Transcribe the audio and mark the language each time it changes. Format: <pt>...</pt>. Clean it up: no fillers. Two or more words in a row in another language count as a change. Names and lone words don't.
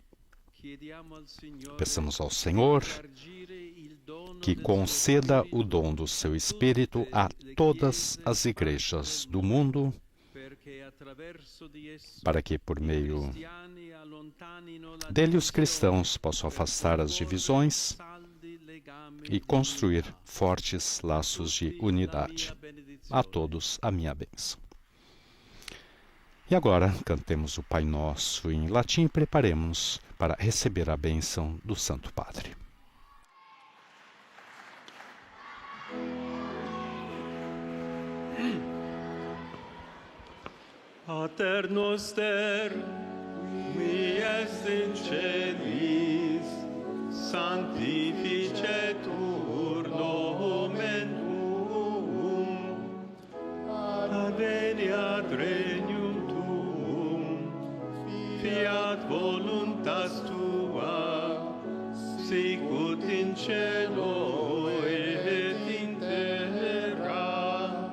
<pt>Peçamos ao Senhor que conceda o dom do seu Espírito a todas as igrejas do mundo, para que, por meio dele, os cristãos possam afastar as divisões e construir fortes laços de unidade. A todos a minha bênção. E agora, cantemos o Pai Nosso em latim e preparemos para receber a bênção do Santo Padre.</pt> <la>Pater noster, qui est in celis, sanctificetur nomen tuum, adveniat regnum tuum, fiat voluntas tua, sicut in cielo et in terra.</la>